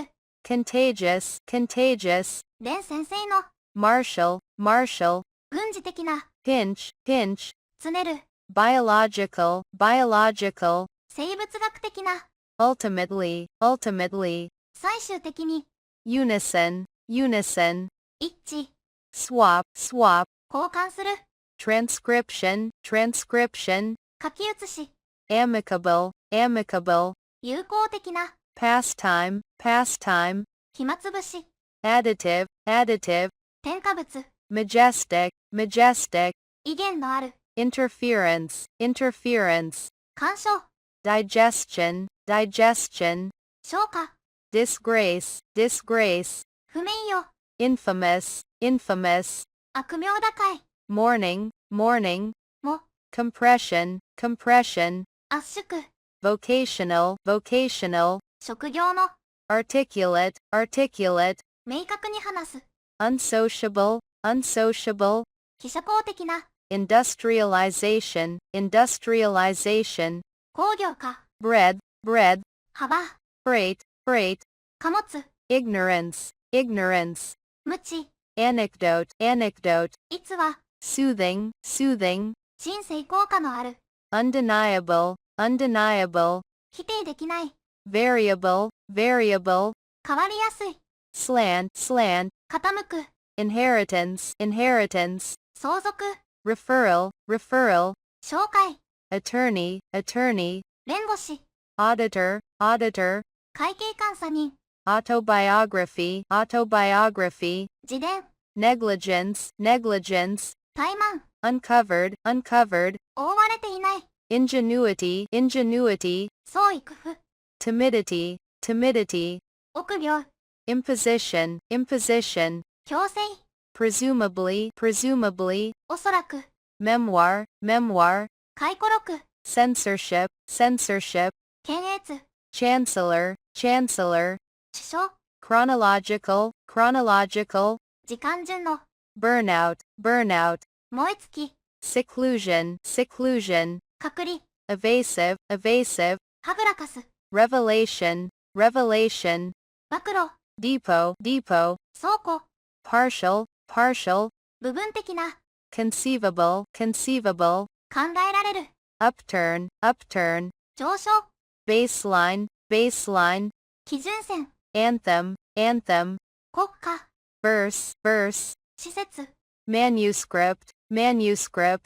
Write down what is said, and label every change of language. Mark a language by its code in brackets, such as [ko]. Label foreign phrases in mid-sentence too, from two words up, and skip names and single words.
[en] contagious, contagious, [ja] 連先生の、 [en] martial, martial, [ja] 軍事的な、 [en] pinch, pinch, [ja] つねる、 [en] biological, biological, [ja] 生物学的な、 [en] ultimately, ultimately, [ja] 最終的に、 [en] unison, unison, [ja] 一致、 [en] swap, swap, [ja] 交換する、 [en] transcription, transcription, [ja] 書き写し、 [en] amicable, amicable, [ja] 有効的な、 [en] pastime, pastime, [ja] 暇つぶし、 [en] additive, additive, [ja] 添加物、 [en] majestic, majestic, [ja] 威厳のある、 [en] interference, interference, [ja] 干渉、 [en] digestion, digestion, [ja] 消化、 [en] disgrace, disgrace, [ja] 不名誉、 [en] infamous, infamous, [ja] 悪名高い、 [en] mourning, mourning, [ja] も、 [en] compression, compression, [ja] 圧縮、 [en] vocational, vocational, [ja] 職業の、 [en] articulate, articulate, [ja] 明確に話す、 [en] unsociable, unsociable, [ja] 記者公的な、 [en] industrialization, industrialization, [ja] 工業化、 [en] bread, bread, [ja] 幅、 [en] freight, freight, [ja] 貨物、 [en] ignorance, ignorance, [ja] 無知、 [en] anecdote, anecdote, [ja] 逸話、 [en] soothing, soothing, [ja] 鎮静効果のある、 [en] undeniable, undeniable, [ja] 否定できない、 [en] variable, variable, [ja] 変わりやすい、 [en] slant, slant, [ja] 傾く、 [en] inheritance, inheritance, [ja] 相続、 [en] referral, referral, [ja] 紹介、 [en] attorney, attorney, [ja] 弁護士、 [en] auditor, auditor, [ja] 会計監査人、 [en] autobiography, autobiography, [ja] 自伝、 [en] negligence, negligence, [ja] 怠慢、 [en] uncovered, uncovered, [ja] 覆われていない、 [en] ingenuity, ingenuity, [ja] 創意工夫、 [en] timidity, timidity, [ja] 臆病、 [en] imposition, imposition, [ja] 強制、 [en] presumably, presumably, [ja] おそらく、 [en] memoir, memoir, [ja] 回顧録、 [en] censorship, censorship, [ja] 検閲、 [en] chancellor, chancellor, [ja] 首相、 [en] chronological, chronological, [ja] 時間順の、 [en] burnout, burnout, [ja] 燃え尽き、 [en] seclusion, seclusion, [ja] 隔離、 [en] evasive, evasive, [ja] はぐらかす、 [en] revelation, revelation, [ja] 暴露、 [en] depot, depot, [ja] 倉庫、 [en] partial, partial, [ja] 部分的な、 [en] conceivable, conceivable, [ja] 考えられる、 [en] upturn, upturn, [ja] 上昇、 [en] baseline, baseline, [ja] 基準線、 [en] anthem, anthem, [ja] 国家、 [en] verse, verse, [ja] 施設、 [en] manuscript, manuscript,